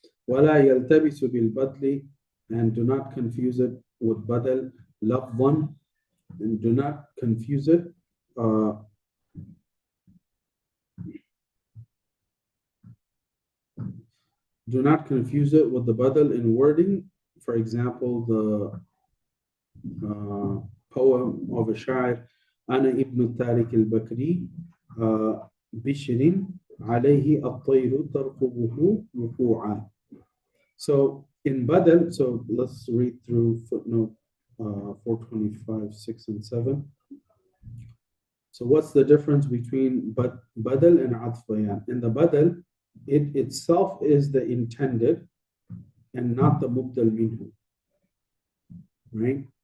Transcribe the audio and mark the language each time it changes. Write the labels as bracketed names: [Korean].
[Arabic] ولا يلتبس بالبدل, [English] and do not confuse it with badal. لفظا, and do not confuse it do not confuse it with the badal in wording. For example, the poem of a shair, [Arabic] أنا ابن التارك البكري بشر عليه الطير ترقبه وقوعا. [English] So in badal, so let's read through footnote 425, 6 and 7. So what's the difference between badal and atf bayan? In the badal, it itself is the intended and not the mubdal minhu, right?